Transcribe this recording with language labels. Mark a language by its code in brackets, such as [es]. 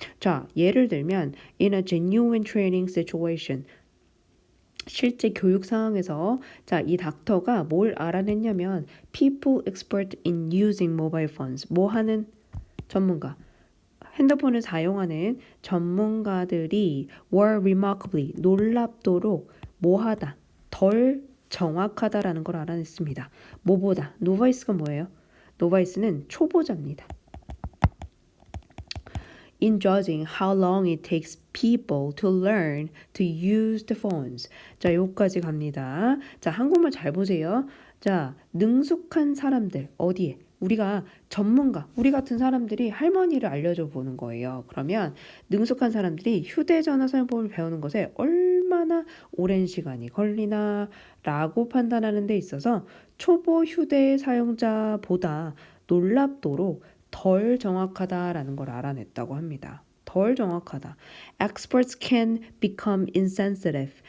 [ko] 자, 예를 들면 [en] in a genuine training situation, [ko] 실제 교육 상황에서 이 닥터가 뭘 알아냈냐면 [en] people expert in using mobile phones, [ko] 뭐 하는 전문가, 핸드폰을 사용하는 전문가들이 [en] were remarkably, [ko] 놀랍도록 뭐하다, 덜 정확하다라는 걸 알아냈습니다. 뭐보다, 노바이스가 뭐예요? 노바이스는 초보자입니다. [en] in judging how long it takes people to learn to use the phones. [ko] 자, 여기까지 갑니다. 자, 한국말 잘 보세요. 자, 능숙한 사람들 어디에? 우리가 전문가, 우리 같은 사람들이 할머니를 알려줘 보는 거예요. 그러면 능숙한 사람들이 휴대전화 사용법을 배우는 것에 얼마나 오랜 시간이 걸리나 라고 판단하는 데 있어서 초보 휴대 사용자보다 놀랍도록 덜 정확하다라는 걸 알아냈다고 합니다. 덜 정확하다. [en] Experts can become insensitive.